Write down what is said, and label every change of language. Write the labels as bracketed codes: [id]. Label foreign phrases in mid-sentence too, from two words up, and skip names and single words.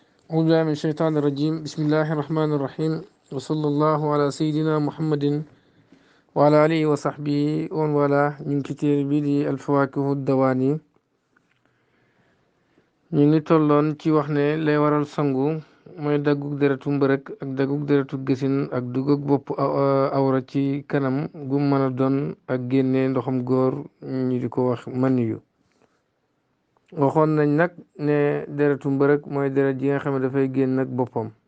[ar] أعوذ بالله من الشيطان الرجيم بسم الله الرحمن الرحيم وصلى الله على سيدنا محمد وعلى آله وصحبه ومن والاه من كتير بيدي الفواكه الدواني [wo] ñu ngi tolloon ci wax ne lay waral sangu mooy daggug deretu mbërëk ak daggug deretu gësin ak dugug bopp awra ci kanam gu mën a doon ak génne ndoxam góor ñu di ko wax maniyu waxoon nañ nag ne deretu mbërëk mooy deret yi nga xam ne dafay génn ak boppam